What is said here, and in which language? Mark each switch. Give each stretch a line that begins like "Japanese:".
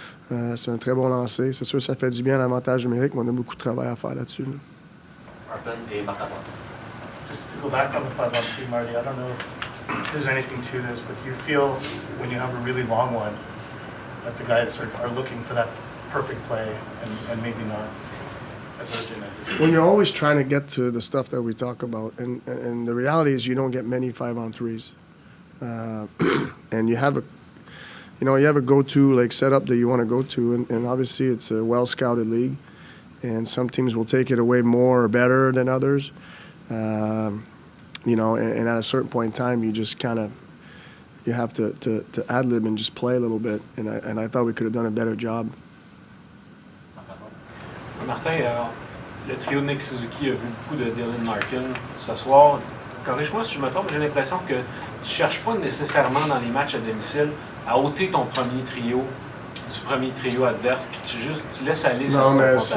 French: C'est un très bon lancer. C'est sûr que ça fait du bien à l'avantage numérique, mais on a beaucoup de travail à faire là-dessus. Martin et Martin.
English: Just to go back on the 5-on-3, Marty, I don't know if there's anything to this, but do you feel when you have a really long one that the guys are looking for that perfect play and maybe not as urgent as it is? When you're always trying to get to the stuff that we talk about, and the reality is you don't get many 5-on-3s. And you have a go-to setup that you want to go to, and obviously it's a well-scouted league, and some teams will take it away more or better than others. And at a certain point in time, you just you have to ad-lib and just play a little bit, and I thought we could have done a better job.
French: Martin, le trio de Nick Suzuki a vu beaucoup de Dylan Larkin ce soir. Corrige-moi si je me trompe, j'ai l'impression que tu ne cherches pas nécessairement dans les matchs à domicile à ôter ton premier trio du premier trio adverse, puis tu laisses aller cette confrontation.